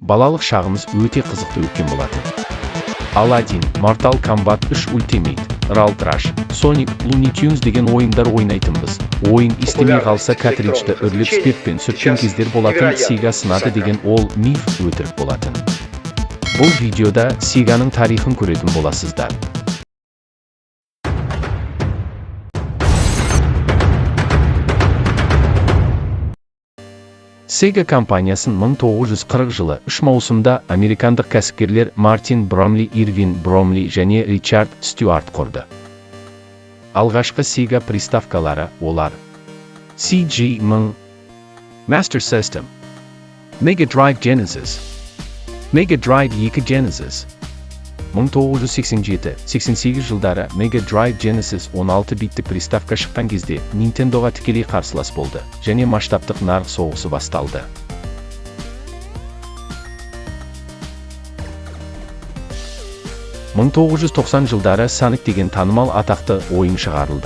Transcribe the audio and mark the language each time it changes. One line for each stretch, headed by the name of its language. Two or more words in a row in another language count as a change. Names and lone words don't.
Kazakh: балалық шағымыз өте қызықты өткен болатын. Aladdin, Mortal Kombat 3 Ultimate, Road Rush, Sonic, Looney Tunes деген ойындар ойнайтынбыз. Ойын істемей қалса картриджді үрлеп спиртпен сүрткен кездер болатын, Sega сынады деген ол миф өтірік болатын. Бұл видеода Segaның тарихын көретін боласыздар. Sega компаниясын 1940 жылы 3 маусымда американдық кәсіпкерлер Мартин Бромли, Ирвин Бромли және Ричард Стюарт құрды. Алғашқы Sega приставкалары олар: CG-1000, Master System, Mega Drive Genesis, Mega Drive 2 Genesis. 1987-88 жылдары Mega Drive Genesis 16 биттік приставка шыққан кезде Nintendo-ға тікелей қарсылас болды, және масштабтық нарық соғысы басталды. (1990 жылдары Sonic деген танымал атақты ойын шығарылды.